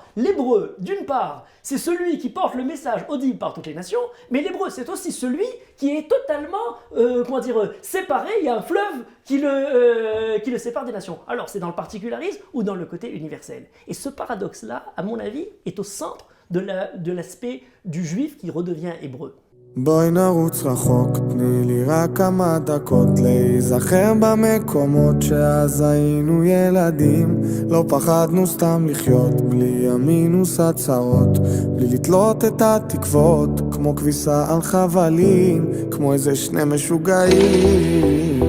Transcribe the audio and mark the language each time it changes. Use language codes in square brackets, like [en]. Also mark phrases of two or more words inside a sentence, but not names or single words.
[fr] L'hébreu, d'une part, c'est celui qui porte le message audible par toutes les nations, mais l'hébreu, c'est aussi celui qui est totalement, séparé. Il y a un fleuve qui le sépare des nations. Alors, c'est dans le particularisme ou dans le côté universel. Et ce paradoxe-là, à mon avis, est au centre de l'aspect du juif qui redevient hébreu. [he] בואי נרוץ רחוק, תני לי רק כמה דקות להיזכר במקומות שאז היינו ילדים לא פחדנו סתם לחיות, בלי המינוס הצרות בלי לתלות את התקוות כמו כביסה על חבלים כמו איזה שני משוגעים